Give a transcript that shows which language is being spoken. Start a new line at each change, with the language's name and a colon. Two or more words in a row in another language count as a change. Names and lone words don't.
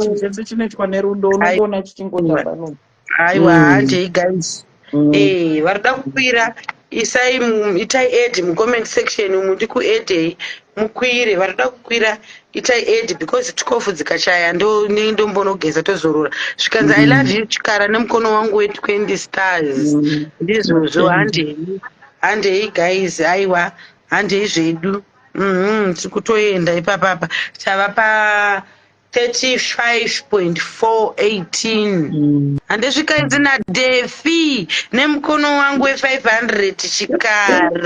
Shona: chinhu chese chinoitwa nerudo, Ai- unongoona chichingoita Ai-, aiwa, pano. Mm. handei, guys. Mm. Eh, varida kukwira, isai mu-, itai add mu
English: comment section
Shona: umu, ndikuedhei, mukwire. Varida kukwira, itai add, because twelve dzikashaya, ndo-, ne-, ndombonogeza, tozorora. Zvikanzi,
English: "I love Mm. you,
Shona: Chikara, nemukono wangu we twenty stars." Mm.
English: Ndizvozvo, Thank you.
Shona: handei. Handei, guys, aiwa, handei zvedu. Mhm, tiri kutoenda ipapapa. Tava pa thirty-five point four eighteen. Mm. Handei, svika idzi naDefi, nemukono wangu we five hundred, Chikara.